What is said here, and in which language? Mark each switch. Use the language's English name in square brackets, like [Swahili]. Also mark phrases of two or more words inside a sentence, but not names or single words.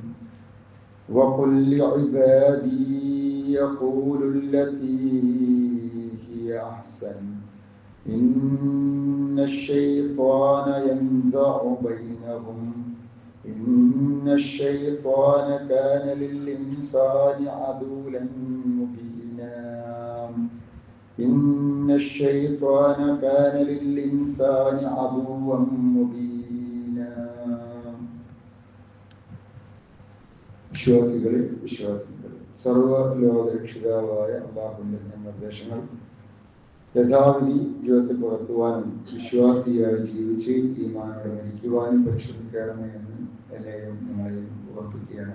[Arabic] وقل لعبادي يقولوا التي هي أحسن إن الشيطان ينزع بينهم إن الشيطان كان للإنسان عدوا مبينا إن الشيطان كان للإنسان عدوا مبينا. [Malayalam] വിശ്വാസികളെ സർവ്വലോകരക്ഷിതാവായ അല്ലാഹുവിന്റെ നിർദ്ദേശങ്ങൾ യഥാവിധി ജീവിതത്തിൽ പകർത്തുവാനും വിശ്വാസിയായി ജീവിച്ച് ഈമാനോടെ മരിക്കുവാനും പരിശ്രമിക്കണമേ എന്ന് എന്നെയും നിങ്ങളെയും ഓർപ്പിക്കുകയാണ്.